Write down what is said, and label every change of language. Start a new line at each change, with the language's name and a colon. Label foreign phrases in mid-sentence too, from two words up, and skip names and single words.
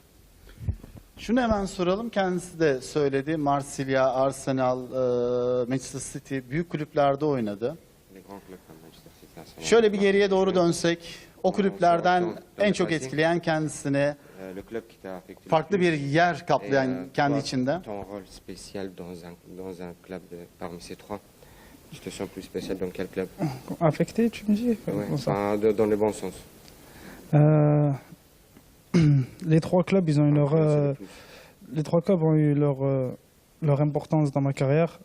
Turkish: Şunu hemen soralım. Kendisi de söyledi. Marsilya, Arsenal, Manchester City büyük kulüplerde oynadı. Şöyle bir geriye doğru dönsek, o kulüplerden en çok etkileyen kendisini, farklı bir yer kaplayan kendi içinde.
French: Ton rôle spécial dans un club parmi ces trois. Tu te sens plus spécial dans quel club? Affecté, tu me dis? Dans le bon sens. Les trois clubs, ils ont eu les trois clubs ont eu leur importance dans ma carrière.